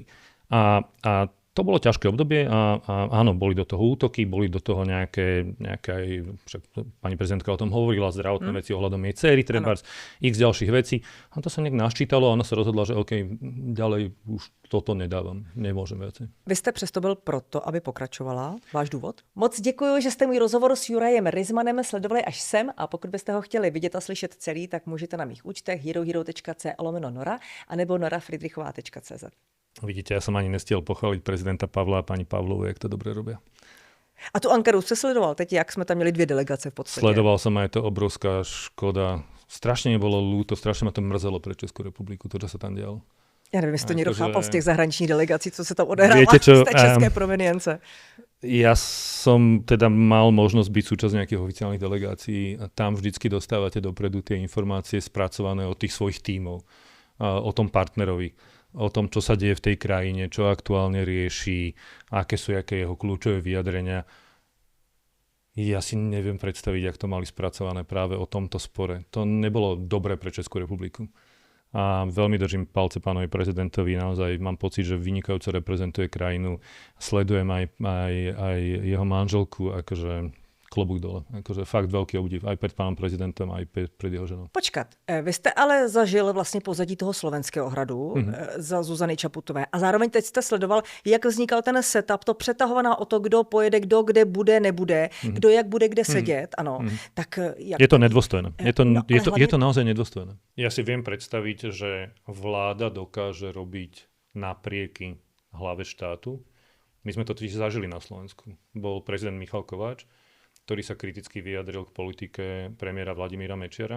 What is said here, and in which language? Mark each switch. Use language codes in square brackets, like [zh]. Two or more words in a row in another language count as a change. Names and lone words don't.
[sk] A to bolo ťažké obdobie a áno, boli do toho útoky, boli do toho nejaké pani prezidentka o tom hovorila, zdravotné veci ohľadom jej dcery, trebárs, x ďalších vecí. A to sa nejak naščítalo a ona sa rozhodla, že OK, ďalej už toto nedávam, nemôžem viacej. [cs] Vy jste přesto byl proto, aby pokračovala. Váš důvod? Moc děkuji, že jste můj rozhovor s Jurajem Ryzmanem sledovali až sem a pokud byste ho chtěli vidět a slyšet celý, tak můžete na mých účtech herohero.co/Nora anebo norafridrichová.cz. [sk] Vidíte, ja som ani nestiel pochváliť prezidenta Pavla a pani Pavlovu, jak to dobre robia. [cs] A tu Ankaru jste sledoval teď, jak jsme tam měli 2 delegace v podstatě? [sk] Sledoval som, aj to obrovská škoda. Strašne mi bolo ľúto, strašne ma to mrzelo pre Českú republiku, to, čo sa tam dialo. [cs] Já nevím, jestli to někdo chápal z těch zahraničních delegací, co se tam odehrává z té české provenience. [sk] Ja som teda mal možnosť byť súčasť nejakých oficiálnych delegácií a tam vždycky dostávate dopredu tie informácie spracované od tých svojich tímov, o tom partnerovi, o tom, čo sa deje v tej krajine, čo aktuálne rieši, aké jeho kľúčové vyjadrenia. Ja si neviem predstaviť, jak to mali spracované práve o tomto spore. To nebolo dobré pre Českú republiku. A veľmi držím palce pánovi prezidentovi, naozaj mám pocit, že vynikajúco reprezentuje krajinu. Sledujem aj jeho manželku, akože klobúk dole. Akože fakt veľký obdiv aj pred pánom prezidentom, aj pred jeho ženou. [cs] Počkat, vy jste ale zažil vlastně pozadí toho Slovenského hradu za Zuzany Čaputové a zároveň teď jste sledoval, jak vznikal ten setup, to přetahovaná o to, kdo pojede, kdo kde bude, nebude, kdo jak bude kde sedět, ano. Tak jak... [sk] Je to nedôstojné. Je to naozaj nedôstojné. Ja si viem predstaviť, že vláda dokáže robiť naprieky hlave štátu. My sme to totiž zažili na Slovensku. Bol prezident Michal Kováč, ktorý sa kriticky vyjadril k politike premiéra Vladimíra Mečiara.